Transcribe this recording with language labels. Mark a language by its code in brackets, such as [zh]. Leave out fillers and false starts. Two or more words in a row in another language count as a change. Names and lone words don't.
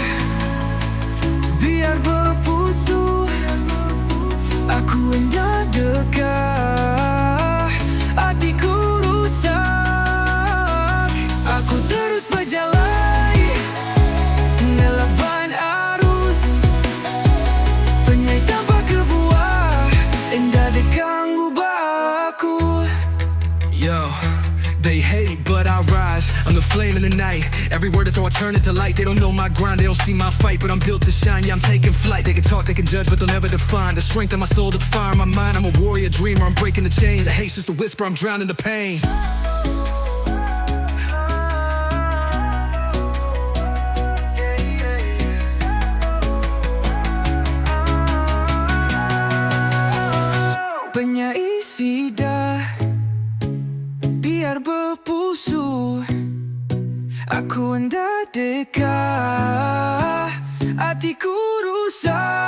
[iba] Biar berpusu, aku hendak dekat, hatiku rusak. Aku terus berjalan, ngelaban arus, penyai tanpa kebuah, hendak dekat ngubah aku. [en] Yo, they hate but I rise, I'm the flame in the night. Every word I throw I turn into light. They don't know my grind, they don't see my fight, but I'm built to shine, yeah I'm taking flight. They can talk, they can judge, but they'll never define the strength of my soul, the fire in my mind. I'm a warrior dreamer, I'm breaking the chains. The hate's just a whisper, I'm drowning the pain. [iba] Penyai sida, biar berpusu, aku hendak dekat, hatiku rusak.